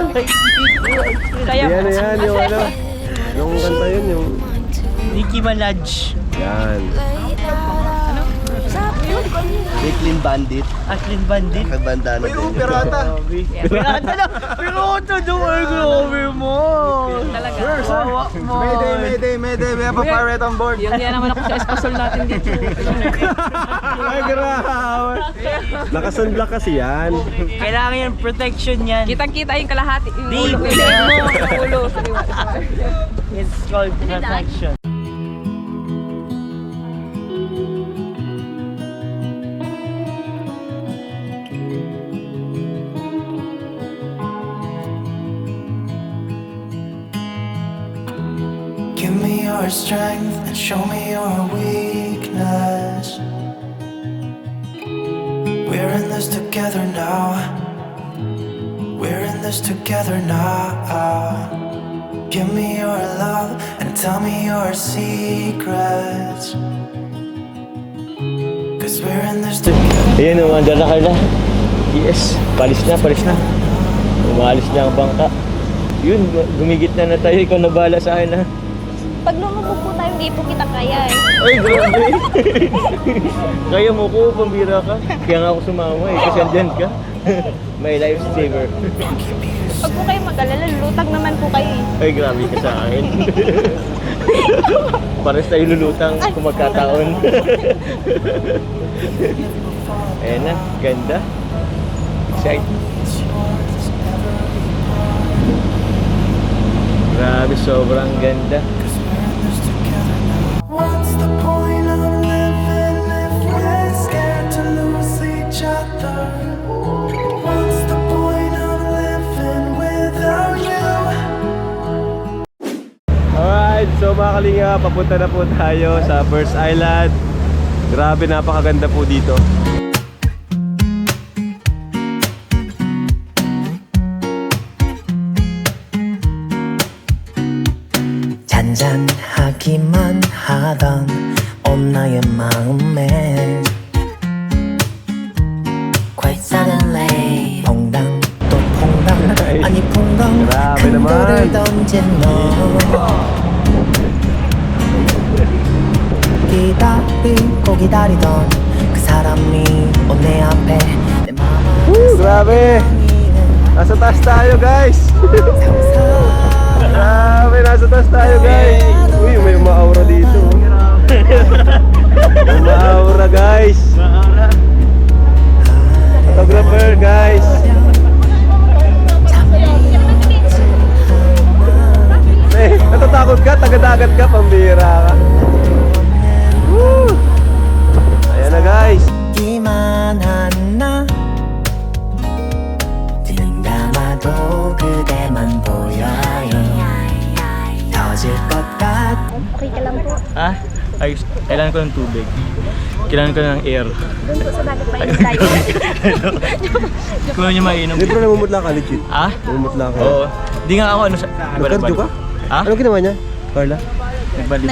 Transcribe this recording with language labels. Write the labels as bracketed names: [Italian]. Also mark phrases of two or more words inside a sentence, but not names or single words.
[Filipino] Yan yung yung kanta yun yung... Nicki Minaj. Yan. Clean Bandit. Clean Bandit. Nagbandana din. Uy, pirata. Pirata na. Pirata daw ay grabe mo. Talaga. Wawa mo. Mayday. [English] We have a pirate on board. [Filipino] Yung yan naman ako sa espasol natin dito. Ay, grabe. Naka-sunblock kasi yan. Kailangan yan protection yan. Kitang-kita yung kalahati. Yung Di ulo. ba? Yung ulo. [English] microtransactions. Give me your strength and show me your weakness. We're in this together now. We're in this together now. Give me your love and tell me your secrets. Cause we're in this together. [Filipino] Ayan, umandar na Carla. Yes, palis na. Umalis na ang bangka. Yun, gumigit na tayo. Ikaw na bahala sa akin, ha? Pag lumubog po tayo, hindi po kita kaya eh. Ay, grabe. Kaya mo ko, pambira ka. Kaya nga ako sumama eh, kasi andyan ka. [English] My lifesaver. [Filipino] Pag po kayo mag-alala, lulutang naman po kayo eh. Ay, grabe ka sa akin. Pares tayo lulutang kung magkataon. Ayan na, ganda. Excited. Grabe, sobrang ganda. [English] What's the point of living if we're scared to lose each other? What's the point of living without you? [Filipino] Alright, so mga kalinga, papunta na po tayo sa First Island. Grabe, napakaganda po dito. [Korean] 잔잔하기만 하던 온 나의 마음에 [English] Quite suddenly [Korean] 퐁당 또 퐁당 아니 퐁당 [Filipino] Grabe [Korean] 큰 [Filipino] naman. [Korean] 돌을 던진 너 기다리고 기다리던 그 사람이 온 내 앞에 내 마음을 [Filipino] Grabe! Nasa taas tayo, guys! Grabe, nasa taas tayo, guys! Uy, may ma-aura dito. May ma-aura, guys! [English] Photographer, guys! [Filipino] Eh, natatakot ka? Taga-dagat ka? Pambira ka? Woo! Ayan na, guys! [Korean] 이만한 나 눈 감아도 그대만 보여요 터질 것 같아 [Filipino] Okay ka lang po. Ah, ayos. Kailangan ko ng tubig. Kailangan ko ng air. Doon po sa dagat pa yun tayo. Kung nyo mainom. Hindi, pero namumutla ka, legit. Ah? Namumutla ka. Oo. Di nga ako ano sa... Nag-cardio ka? Ah? Anong ginawa niya, Carla? Nagbalibol.